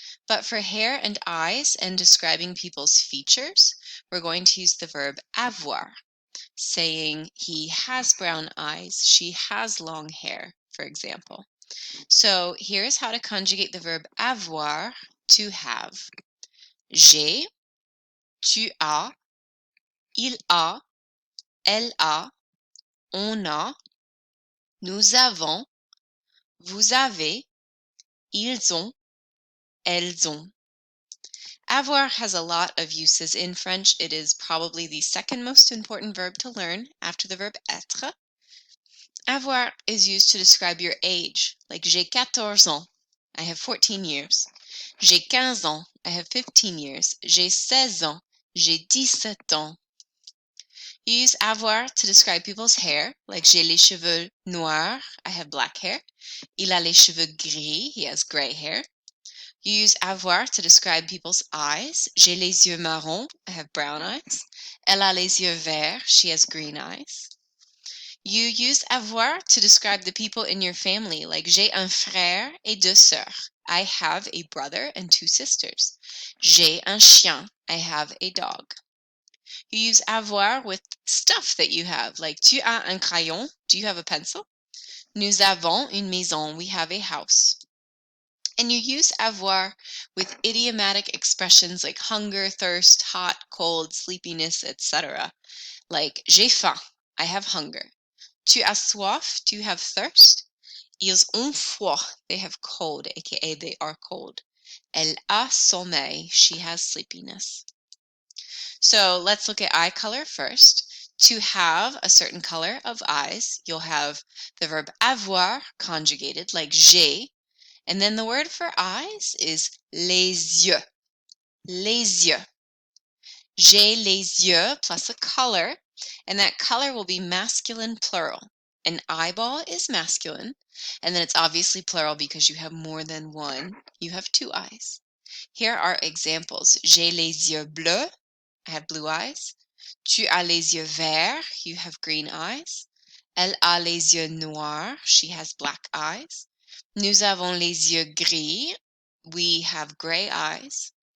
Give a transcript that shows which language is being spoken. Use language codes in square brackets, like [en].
[en] But for hair and eyes and describing people's features, we're going to use the verb avoir, saying he has brown eyes, she has long hair, for example. So here's how to conjugate the verb avoir, to have. [fr] J'ai, tu as, il a, elle a, on a, nous avons, vous avez, ils ont, elles ont. [en] Avoir has a lot of uses in French. It is probably the second most important verb to learn after the verb être. Avoir is used to describe your age, like [fr] j'ai 14 ans, [en] I have 14 years. [fr] J'ai 15 ans, [en] I have 15 years. [fr] J'ai 16 ans, j'ai 17 ans. [en] You use avoir to describe people's hair, like [fr] j'ai les cheveux noirs, [en] I have black hair. [fr] Il a les cheveux gris, [en] he has gray hair. You use avoir to describe people's eyes. [fr] J'ai les yeux marrons, [en] I have brown eyes. [fr] Elle a les yeux verts, [en] she has green eyes. You use avoir to describe the people in your family, like [fr] j'ai un frère et deux sœurs. [en] I have a brother and two sisters. [fr] J'ai un chien, [en] I have a dog. You use avoir with stuff that you have, like [fr] tu as un crayon, [en] do you have a pencil? [fr] Nous avons une maison, [en] we have a house. And you use avoir with idiomatic expressions like hunger, thirst, hot, cold, sleepiness, etc. Like [fr] j'ai faim, [en] I have hunger. [fr] Tu as soif, [en] do you have thirst? [fr] Ils ont froid, [en] they have cold, aka they are cold. [fr] Elle a sommeil, [en] she has sleepiness. So let's look at eye color first. To have a certain color of eyes, you'll have the verb avoir conjugated, like j'ai, and then the word for eyes is les yeux. Les yeux. [fr] J'ai les yeux [en] plus a color, and that color will be masculine plural. An eyeball is masculine, and then it's obviously plural because you have more than one. You have two eyes. Here are examples. [fr] J'ai les yeux bleus, [en] I have blue eyes. [fr] Tu as les yeux verts, [en] you have green eyes. [fr] Elle a les yeux noirs, [en] she has black eyes. [fr] Nous avons les yeux gris, [en] we have gray eyes.